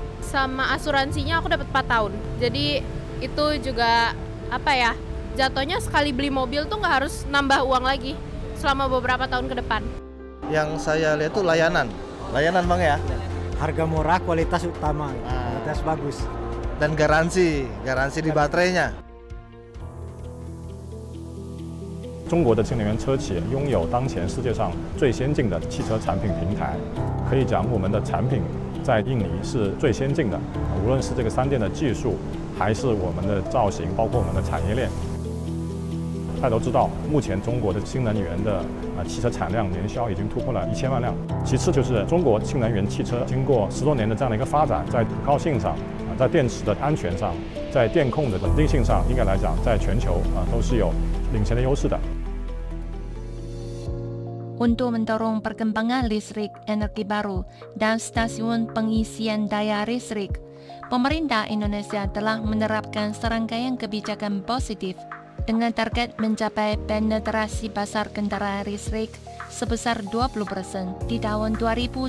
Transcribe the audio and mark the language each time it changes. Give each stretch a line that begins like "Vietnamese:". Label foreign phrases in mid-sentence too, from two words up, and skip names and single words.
Indonesian: Sama asuransinya aku dapat 4 tahun, jadi itu juga jatuhnya sekali beli mobil tuh nggak harus nambah uang lagi selama beberapa tahun ke depan. Yang saya lihat tuh layanan Bang ya. Harga murah, kualitas utama, kualitas bagus. Dan garansi di baterainya.
Chinese: 中国的新能源车企拥有当前世界上最先进的汽车产品平台，可以讲我们的产品在印尼是最先进的，无论是这个3电的技术，还是我们的造型，包括我们的产业链。大家都知道，目前中国的新能源的汽车产量年销已经突破了1000万辆。其次就是中国新能源汽车经过10多年的这样的一个发展，在可靠性上，在电池的安全上，在电控的稳定性上，应该来讲，在全球都是有领先的优势的。
Indonesian: Untuk mendorong perkembangan listrik energi baru dan stasiun pengisian daya listrik, pemerintah Indonesia telah menerapkan serangkaian kebijakan positif dengan target mencapai penetrasi pasar kendaraan listrik sebesar 20% di tahun 2025.